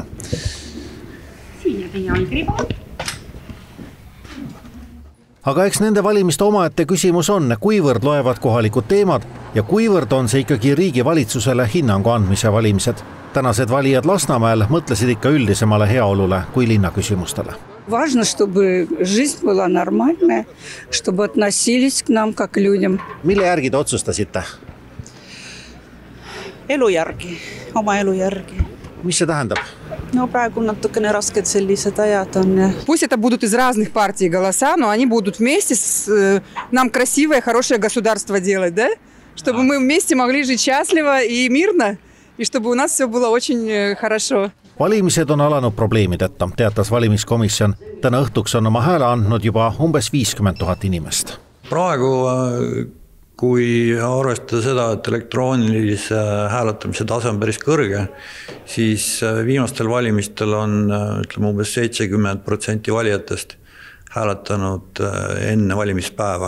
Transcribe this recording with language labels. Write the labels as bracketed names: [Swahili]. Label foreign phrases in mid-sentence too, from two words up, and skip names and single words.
[Estonian] Siin ja teie allkiri. Aga eks nende valimiste omaette küsimus on, kuivõrd loevad kohalikud teemad ja kuivõrd on see ikkagi riigi valitsusele hinnangu andmise valimised. Tänased valijad Lasnamäel mõtlesid ikka üldisemale heaolule kui linna küsimustele. [Russian] Важно, чтобы жизнь была нормальная, чтобы относились к нам как к людям. [Estonian] Mille järgi te otsustasite? Elu järgi, oma elu järgi. Mis see tähendab? No praegu natukene rasked sellised ajad on. [Russian] Пусть это будут из разных партий голоса, но они будут вместе нам красивое, хорошее государство делать, да? Чтобы мы вместе могли жить счастливо и мирно, и чтобы у нас все было очень хорошо. [Estonian] Valimised on alanud probleemideta, teatas valimiskomisjon. Täna õhtuks on oma hääle andnud juba umbes 50 000 inimest. Praegu, kui arvestada seda, et elektroonilise hääletamise tase on päris kõrge, siis viimastel valimistel on umbes 70% valijatest hääletanud enne valimispäeva.